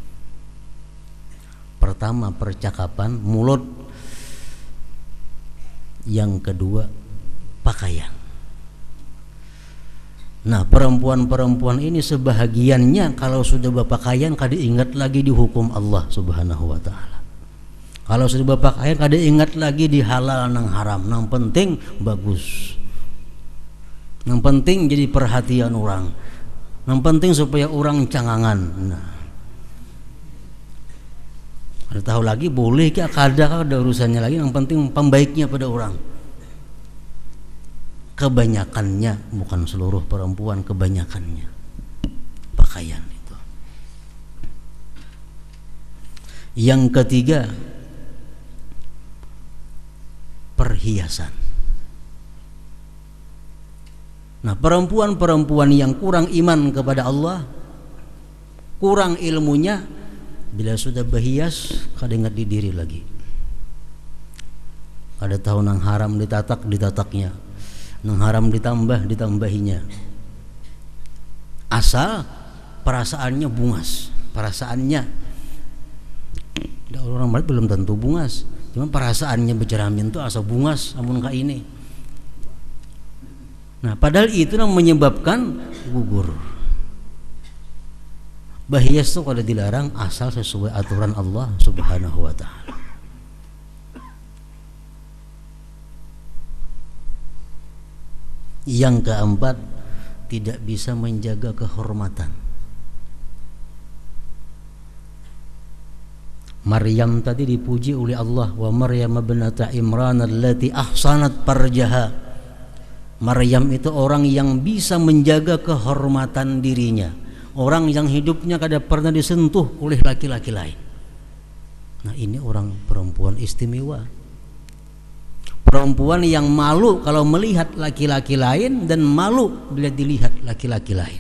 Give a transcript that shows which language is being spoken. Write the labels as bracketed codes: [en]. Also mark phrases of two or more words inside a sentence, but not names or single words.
[id] Pertama percakapan mulut, yang kedua pakaian. [bjn] Nah, perempuan-perempuan ini sebahagiannya kalau sudah berpakaian kada ingat lagi dihukum Allah [ar] سبحانه وتعالى. [bjn] Kalau sudah berpakaian kada ingat lagi di halal nang haram, nang penting bagus. Nang penting jadi perhatian orang. Nang penting supaya orang cangangan. Nah. Ada tahu lagi boleh ke kada urusannya lagi, yang penting pembaiknya pada orang. [id] Kebanyakannya, bukan seluruh perempuan, kebanyakannya pakaian itu. Yang ketiga perhiasan. Nah, perempuan-perempuan yang kurang iman kepada Allah, [bjn] kurang ilmunya, bila sudah berhias kada ingat di diri lagi. Kada tahu nang haram ditataknya, nang haram ditambahinya. Asal perasaannya bungas, perasaannya orang lain belum tentu bungas, cuma perasaannya berjeramin itu asal bungas amun ka ini. [id] Nah, padahal itu yang menyebabkan gugur. Berhias itu kalau dilarang asal sesuai aturan Allah [ar] سبحانه وتعالى. [id] Yang keempat, tidak bisa menjaga kehormatan. Maryam tadi dipuji oleh Allah, [ar] ومريم ابنت عمران التي أحصنت فرجها. [bjn] Maryam itu orang yang bisa menjaga kehormatan dirinya, orang yang hidupnya kada pernah disentuh oleh laki-laki lain. [id] Nah, ini orang perempuan istimewa, perempuan yang malu kalau melihat laki-laki lain dan malu bila dilihat laki-laki lain.